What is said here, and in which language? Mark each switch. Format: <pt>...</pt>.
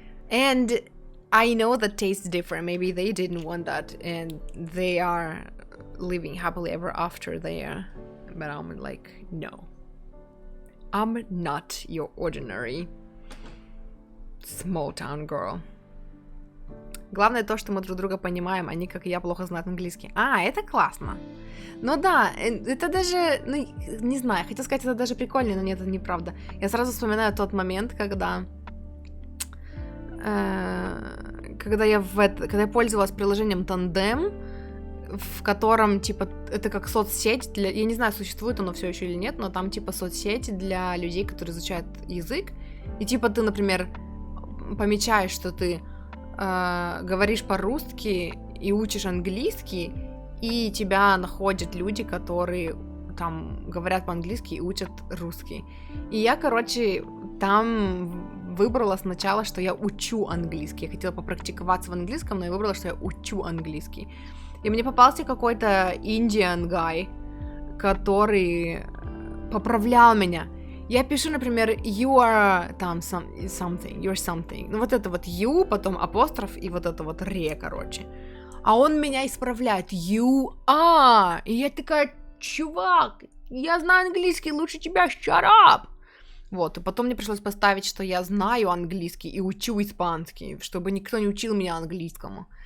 <en>And I know that tastes different, maybe they didn't want that and they are living happily ever after there, but I'm like, no, I'm not your ordinary small town girl.</en> <ru>Главное то, что мы друг друга понимаем, они, как и я, плохо знают английский. А, это классно. Ну да, это даже, ну, не знаю, хотела сказать, это даже прикольно, но нет, это неправда. Я сразу вспоминаю тот момент, когда я пользовалась приложением Tandem, в котором, типа, это как соцсеть для... Я не знаю, существует оно все еще или нет, но там, типа, соцсеть для людей, которые изучают язык. И, типа, ты, например, помечаешь, что ты говоришь по-русски и учишь английский, и тебя находят люди, которые там говорят по-английски и учат русский. И я, короче, там выбрала сначала, что я учу английский. Я хотела попрактиковаться в английском, но я выбрала, что я учу английский. И мне попался какой-то</ru> <en>Indian guy,</en> <ru>который поправлял меня. Я пишу, например,</ru> <en>you are</en> <ru>там</ru> <en>something, you're something.</en> <ru>Ну вот это вот you, потом апостроф и вот это вот ре, короче. А он меня исправляет.</ru> <en>You are.</en> <ru>И я такая, чувак, я знаю английский лучше тебя,</ru> <en>shut up.</en> <ru>Вот, и потом мне пришлось поставить, что я знаю английский и учу испанский, чтобы никто не учил меня английскому.</ru>